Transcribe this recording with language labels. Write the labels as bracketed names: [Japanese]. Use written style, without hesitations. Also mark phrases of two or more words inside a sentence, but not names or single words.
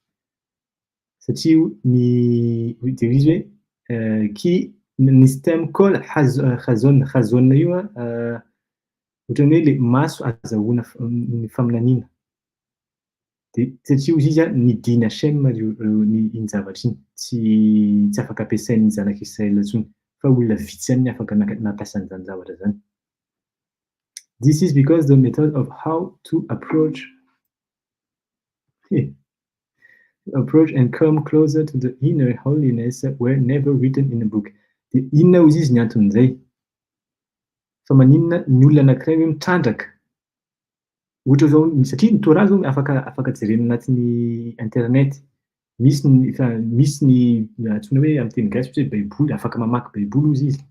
[Malagasy] Satria de izy hoe [Hebrew] כי נסתם כל חזון [Malagasy] io ohatran'ny hoe le maso azahoana ny faminaniana. De satria ozy izy nidiny Hashem iny zavatra iny tsy afaka ampiasain'ny zanak'Israël intsony fa olona vitsy ihany ny afaka nampiasa an'izany zavatra zany. [English] This is because the method of how to approach and come closer to the inner holiness were never written in a book. [Malagasy] De inona ozy izy ny anton'izay? Fa maninona ny olona anankiray hoe mitrandraka. Ohatra zao satria ny Torah zao afaka jerena anatin'ny internet. Misy ny antsoina hoe amin'ny teny gasy hoe baiboly, afaka mamaky baiboly ozy izy.